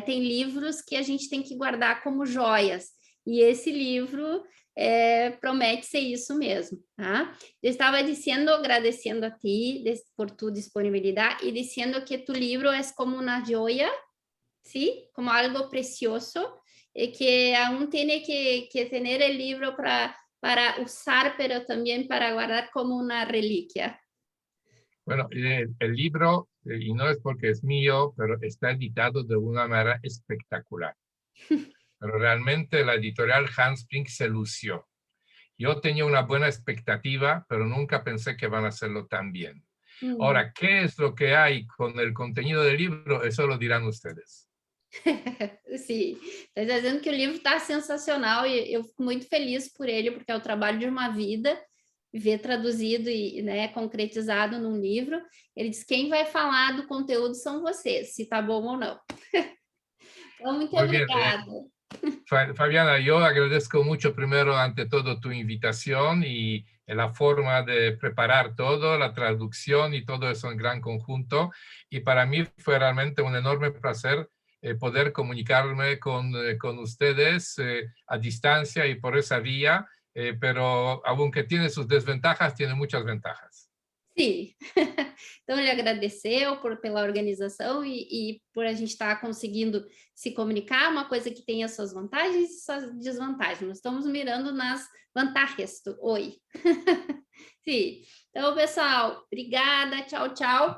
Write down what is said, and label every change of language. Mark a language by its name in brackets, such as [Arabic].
[Portuguese] Tem livros que a gente tem que guardar como joias, e esse livro promete ser isso mesmo, tá? Eu estava dizendo, agradecendo a ti por tu disponibilidade e dizendo que tu livro é como uma joia, ¿sí? [Spanish] Como algo precioso, que aún tiene que tener el libro para usar, pero también para guardar como una reliquia. Bueno, el libro, y no es porque es mío, pero está editado de una manera espectacular. Pero realmente la editorial Handspring se lució. Yo tenía una buena expectativa, pero nunca pensé que van a hacerlo tan bien. Ahora, ¿qué es lo que hay con el contenido del libro? Eso lo dirán ustedes. [Portuguese] Sim, está dizendo que o livro está sensacional e eu fico muito feliz por ele, porque é o trabalho de uma vida, ver traduzido e, né, concretizado num livro. Ele diz que quem vai falar do conteúdo são vocês, se tá bom ou não. Então, muito obrigada. [Spanish] Fabiana, yo agradezco mucho primero, ante todo, tu invitación y la forma de preparar todo, la traducción y todo eso en gran conjunto. Y para mí fue realmente un enorme placer poder comunicarme con ustedes a distancia y por esa vía, pero aunque tiene sus desventajas, tiene muchas ventajas. [Portuguese] Sim, então ele agradeceu pela organização e por a gente estar conseguindo se comunicar, uma coisa que tem as suas vantagens e suas desvantagens. Nós estamos mirando nas vantagens do oi. Sim, então pessoal, obrigada, tchau, tchau.